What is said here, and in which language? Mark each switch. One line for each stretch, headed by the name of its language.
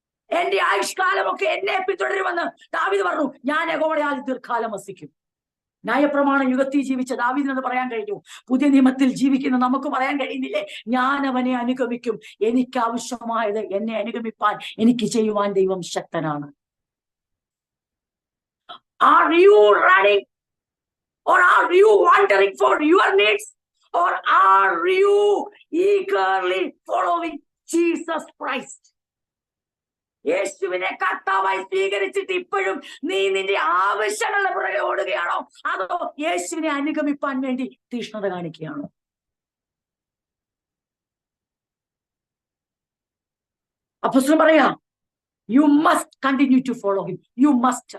Malayalam: എന്റെ ആയുഷ്കാലമൊക്കെ എന്നെ പിന്തുടരുമെന്ന് ദാവീദ് പറഞ്ഞു. ഞാൻ യഹോവയാൽ ദീർഘകാലം വസിക്കും. ന്യായപ്രമാണം യുഗത്തിൽ ജീവിച്ച ദാവീദിനത് പറയാൻ കഴിഞ്ഞു. പുതിയ നിയമത്തിൽ ജീവിക്കുന്ന നമുക്ക് പറയാൻ കഴിയുന്നില്ലേ? ഞാൻ അവനെ അനുഗമിക്കും. എനിക്ക് ആവശ്യമായത് എന്നെ അനുഗമിപ്പാൻ എനിക്ക് ചെയ്യുവാൻ ദൈവം ശക്തനാണ്.
English: Are you running or are you wandering for your needs or are you eagerly following Jesus Christ?
Malayalam: യേശുവിനെ കർത്താവായി സ്വീകരിച്ചിട്ട് ഇപ്പോഴും നീ നിന്റെ ആവശ്യങ്ങളുടെ പുറകെ ഓടുകയാണോ? അതോ യേശുവിനെ അനുഗമിപ്പാൻ വേണ്ടി തീഷ്ണത കാണിക്കുകയാണോ? അപ്പോസ്തലൻ പറയാ,
English: You must continue to follow him. You must.